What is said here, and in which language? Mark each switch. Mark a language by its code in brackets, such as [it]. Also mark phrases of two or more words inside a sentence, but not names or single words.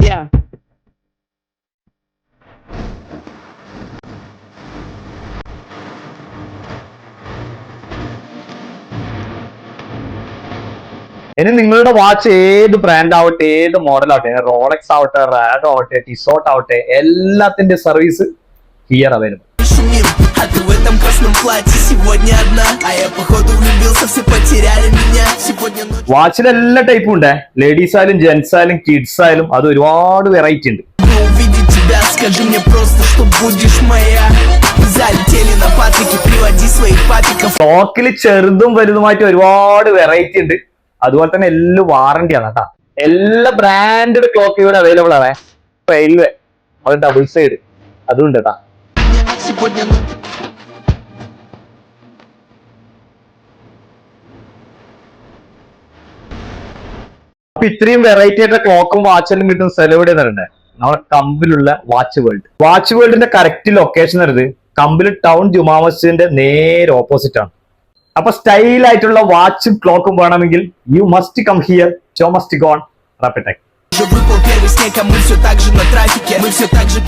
[ml] ഇനി നിങ്ങളുടെ വാച്ച് ഏത് ബ്രാൻഡ് ആവട്ടെ, ഏത് മോഡൽ ആവട്ടെ, റോളക്സ് ആവട്ടെ, റാഡോ ആവട്ടെ, ടിസോട്ട് ആവട്ടെ, എല്ലാത്തിന്റെ [en] service here available. [ru] А ты в этом красном платье сегодня одна. А я походу влюбился, все потеряли меня. Сегодня ночью [ml] വാച്ചിൽ എല്ലാ ടൈപ്പും ഉണ്ട്. ലേഡീസ് ആയാലും ജെന്റ്സ് ആയാലും കിഡ്സ് ആയാലും അത് ഒരുപാട് വെറൈറ്റി ഉണ്ട്. [ru] увидеть тебя, скажи мне просто, что будешь моя. Залетели на Патрики, приводи своих папиков. [ml] ക്ലോക്കിൽ ചെറുതും വലുതുമായിട്ട് ഒരുപാട് വെറൈറ്റി ഉണ്ട്. അതുപോലെ തന്നെ എല്ലാം വാറന്റി ആണ് കേട്ടോ. എല്ലാ [en] branded clock [ml] ഇവിടെ അവൈലബിൾ ആണ്. റെയിൽവേ അത് [en] double side [ml] അതും ഉണ്ട് കേട്ടാ. [ru] Сегодня [ml] അപ്പൊ ഇത്രയും വെറൈറ്റി ആയിട്ട് ക്ലോക്കും വാച്ചെല്ലാം കിട്ടുന്ന സ്ഥലം എവിടെ നിന്നുണ്ട്? നമ്മുടെ കമ്പിലുള്ള വാച്ച് വേൾഡ്. വാച്ച് വേൾഡിന്റെ [en] correct location [ml] വരുന്നത് കമ്പിൽ ടൗൺ ജുമാ മസ്ജിദിന്റെ നേരെ ഓപ്പോസിറ്റ് ആണ്. അപ്പൊ സ്റ്റൈൽ ആയിട്ടുള്ള വാച്ചും ക്ലോക്കും വേണമെങ്കിൽ [en] you must come here, show must go on [ml] റാപ്പിടെക്. [ru] уже выпал первый снег, а мы все так же на трафике. Мы все так же